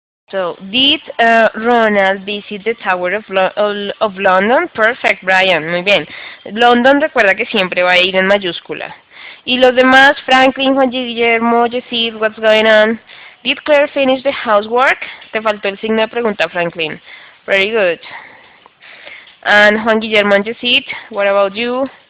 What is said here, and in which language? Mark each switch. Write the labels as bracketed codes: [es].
[en] So, did Ronald visit the Tower of London? Perfect, Brian. [es] Muy bien. London recuerda que siempre va a ir en mayúscula. Y los demás, Franklin, Juan Guillermo, Yesid, [en] what's going on? Did Claire finish the housework? [es] Te faltó el signo de pregunta, Franklin. [en] Very good. And Juan Guillermo and Yesid, what about you?